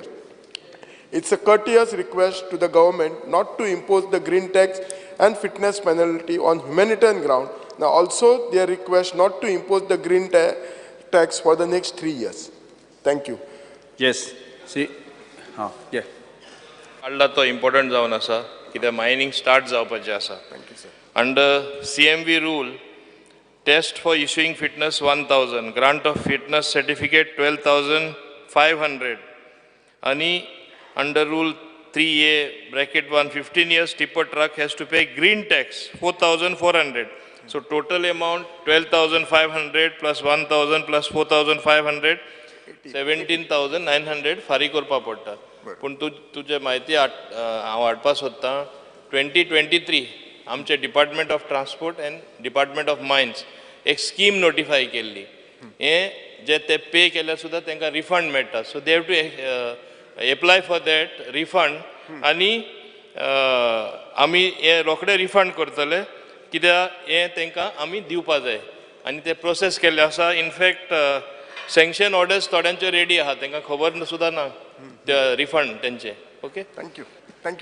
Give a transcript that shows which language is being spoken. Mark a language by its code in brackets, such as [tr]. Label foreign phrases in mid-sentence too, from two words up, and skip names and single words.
[en] It's a courteous request to the government not to impose the green tax and fitness penalty on humanitarian ground. Now also their request not to impose the green tax for the next 3 years. Thank you. Yes. See. Yeah. [kok] काडला तो इम्पॉर्टंट जावन आसा कित्याक मायनिंग स्टार्ट जावपाचें आसा. [en] Under CMV rule test for issuing fitness 1000, grant of fitness certificate 12,500 आनी under rule 3A bracket 1 15 years tipper truck has to pay green tax 4,400. So total amount 12,500 plus 1,000 plus 4,500 17,900 [kok] फारी करपा पडटा. पूण तुजे म्हायती हांव हाडपा सोदतां 2023 आमचे [en] Department of Transport and Department of Mines [kok] एक स्कीम नोटिफाय केल्ली. हे जे ते पे केल्यार सुद्दां तांकां रिफंड मेळटा. सो [en] they have to apply for that refund [kok] आणि आमी हे रोखडे रिफंड करतले कित्याक हे तांकां आमी दिवपा जाय आनी ते प्रोसेस केल्ले आसा. इनफॅक्ट [en] sanction orders [kok] थोड्यांचे रेडी आहा, तांकां खबर सुद्दां ना ते रिफंड तेंचे. [en] ओके, थँक्यू. थँक्यू.